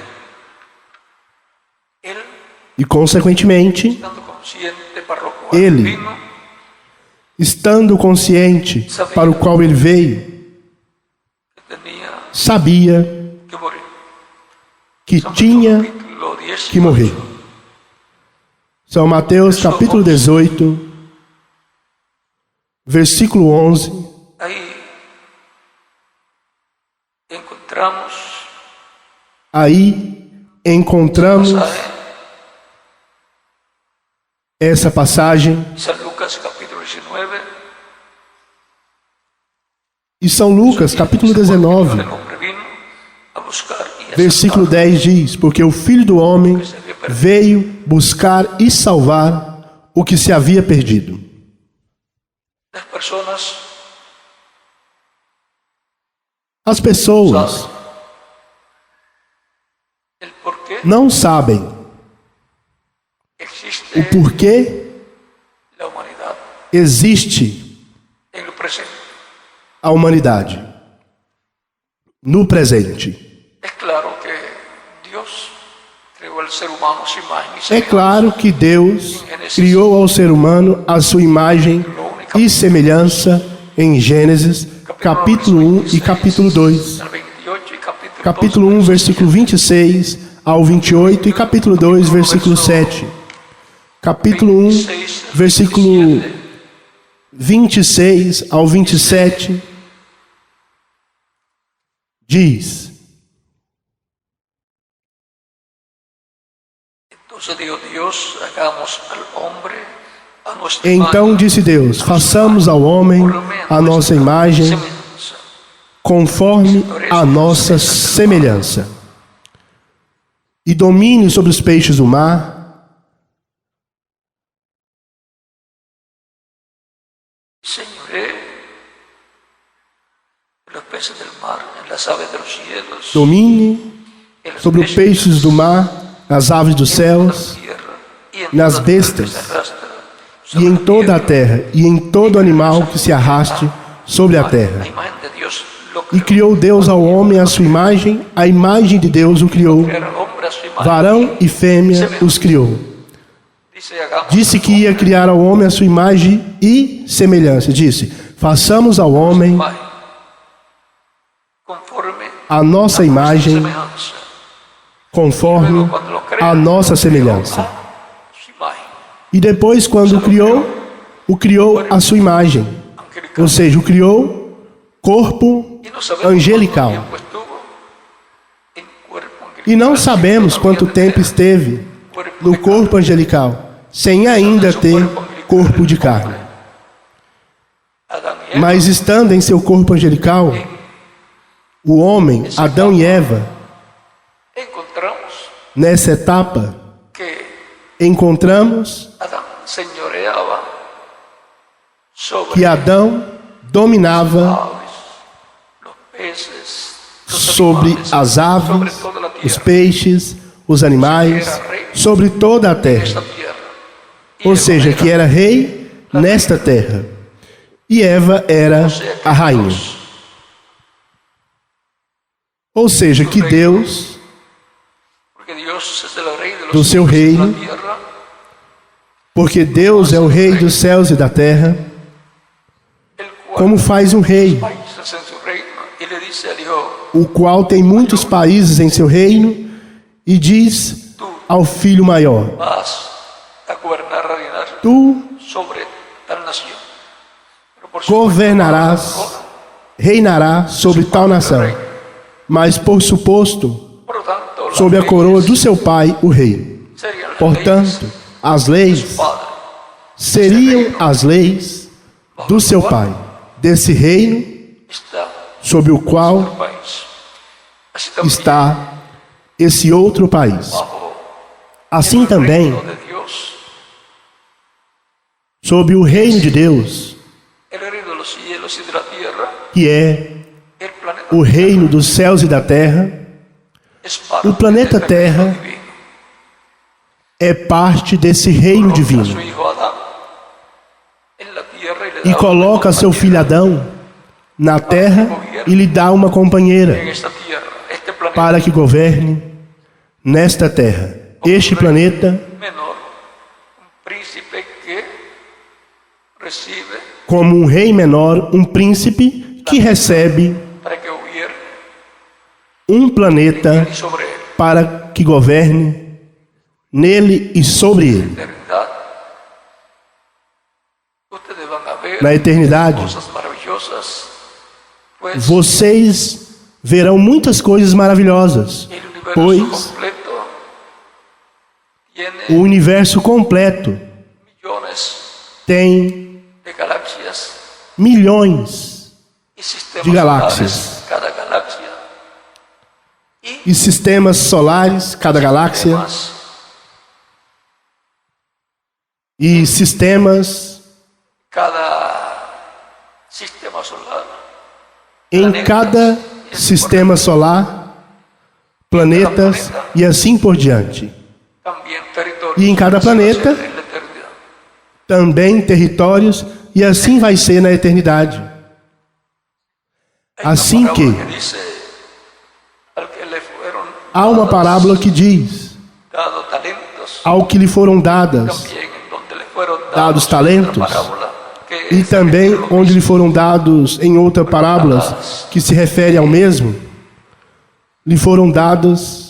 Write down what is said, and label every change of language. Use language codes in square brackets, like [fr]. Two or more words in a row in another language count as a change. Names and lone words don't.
[es] Él, [pt] E, consequentemente, [es] estando consciente para lo cual [pt] Ele. [es] vino, [pt] estando consciente para o qual ele veio, [es] que tenía [pt] sabia [es] que morir. [pt] que [es] San [pt] tinha [es] Mateo, capítulo 10, [pt] que morrer. São Mateus capítulo 18, versículo 11. [es] Ahí encontramos [pt] Aí encontramos [es] pasaje, [pt] essa passagem [es] San Lucas capítulo 19, [pt] e São Lucas capítulo 19, [es] el hombre vino a buscar y a [pt] versículo [es] salvar [pt] 10 diz: porque o Filho do Homem veio buscar e salvar o que se havia perdido. [es] las personas. [pt] As pessoas [es] El por qué [pt] não sabem [es] existe [pt] o porquê [es] la humanidad [pt] existe [es] en lo presente. [pt] a humanidade no presente. [es] Es claro que Dios creó al ser humano sin imagen y [pt] É [es] semejanza. [pt] claro que Deus criou ao ser humano a sua imagem e semelhança em Gênesis, capítulo 1 e capítulo 2. [es] Al 28 y capítulo [pt] Capítulo [es] 12, [pt] 1, versículo 26 ao 28 e capítulo 2, versículo 7. Capítulo 1, versículo 26 ao 27 diz: [es] Entonces dijo Dios, hagamos al hombre a nuestra [pt] Então [es] imagen, [pt] disse Deus: façamos ao homem a nossa imagem, [es] semejanza, [pt] conforme a nossa semelhança, e domine sobre os peixes do mar, [es] señoré en los peces del mar, en las aves de los cielos, [pt] domine [es] en los [pt] sobre os peixes do mar, nas aves dos céus, [es] tierra, y en [pt] nas [es] toda bestas, que se arrastra [pt] e [es] sobre [pt] em [es] la [pt] toda a [es] tierra. [pt] terra, e em todo animal que se arraste sobre a terra. [es] A imagen de Dios lo [pt] E [es] creó. [pt] criou Deus ao homem a sua imagem, a imagem de Deus o criou. [es] Crear al hombre a su imagen. [pt] Varão e fêmea os criou. [es] Dice, hagamos [pt] Disse que ia criar ao homem a sua imagem e semelhança. Disse: façamos ao homem [es] imagen conforme [pt] a nossa imagem, [es] semejanza. [pt] conforme a nossa semelhança. [es] Su imagen. [pt] E depois, quando o criou a sua imagem. Ou seja, o criou corpo [es] Y no sabemos [pt] angelical. [es] cuánto tiempo estuvo en cuerpo angelical. [pt] E não sabemos quanto tempo esteve no corpo angelical, sem ainda ter corpo de carne. [es] Adán y [pt] Mas estando em seu corpo angelical, o homem, Adão e Eva, [es] encontramos [pt] nessa etapa, [es] que [pt] encontramos [es] Adán señoreaba sobre [pt] que Adão dominava [es] aves, los peces, los [pt] sobre [es] animales, [pt] as [es] sobre [pt] aves, [es] toda la [pt] os [es] tierra, [pt] peixes, os animais, sobre toda a terra. [es] esta tierra. Y [pt] Ou [es] Eva [pt] seja, [es] era, [pt] que era rei nesta terra. E Eva era [es] o sea, que [pt] a rainha. [es] Dios, [pt] Ou seja, que Deus, [es] porque Dios es el rey de los [pt] do seu [es] cielos y de [pt] reino, [es] la tierra, [pt] porque Deus é o rei dos céus e da terra, [es] el cual [pt] como faz um rei, [es] países en su reino, y le dice al hijo, [pt] o qual tem muitos países em seu reino, e diz ao filho maior: [es] vas a gobernar, a reinar [pt] tu [es] sobre tal nación. Pero por supuesto, [pt] governarás, reinarás sobre tal nação, mas por suposto, [es] por lo tanto, las [pt] sob a coroa [es] leyes [pt] do seu pai, o rei. [es] serían las [pt] Portanto, [es] leyes [pt] as [es] de [pt] leis [es] su padre. [pt] seriam as leis do seu pai, desse reino [es] Está [pt] sob o [es] el [pt] qual [es] país. Así también, [pt] está esse outro país. [es] bajo [pt] Assim [es] el [pt] também, [es] reino de Dios, [pt] sob o reino de Deus, [es] el reino de los cielos y de la tierra, [pt] que é [es] el planeta [pt] o reino dos céus e da terra, [es] es parte [pt] o planeta [es] del reino [pt] Terra [es] divino. [pt] é parte desse reino [es] Coloca a [pt] divino. [es] su hijo Adán en la tierra y le [pt] E [es] da [pt] coloca [es] una [pt] seu [es] compañera [pt] filho Adão na terra e lhe dá uma companheira [es] en esta tierra, este planeta [pt] para que governe nesta terra. [es] Este planeta, menor, un príncipe que recibe [pt] como um rei menor, um príncipe que recebe [es] para que gobierne [pt] um planeta [es] y sobre él. [pt] para que governe nele e sobre ele. [es] Eternidad, ustedes van a ver [pt] Na eternidade, [es] cosas maravillosas, pues [pt] vocês verão muitas coisas maravilhosas, [es] el universo [pt] pois [es] completo tiene [pt] o universo completo [es] millones [pt] tem [es] de galaxias [pt] milhões [es] y sistemas [pt] de galáxias. [es] solares, cada galaxia, [pt] e sistemas solares, cada galáxia, [es] además [pt] e sistemas [es] cada sistema solar, [pt] em cada sistema solar, planetas e assim por diante. [es] también territorios Y en cada así va a ser planeta, en la eternidad. [pt] Também territórios, e assim vai ser na eternidade. [es] Hay una [pt] Assim [es] parábola [pt] que [es] que dice al que le fueron [pt] há uma [es] dados [pt] parábola que diz: [es] talentos, [pt] ao que lhe foram dadas, [es] también en donde le fueron [pt] dados talentos, [es] otra parábola, que [pt] e [es] es [pt] também [es] lo mismo. [pt] onde lhe foram dados em outra parábola, que se refere ao mesmo, lhe foram dados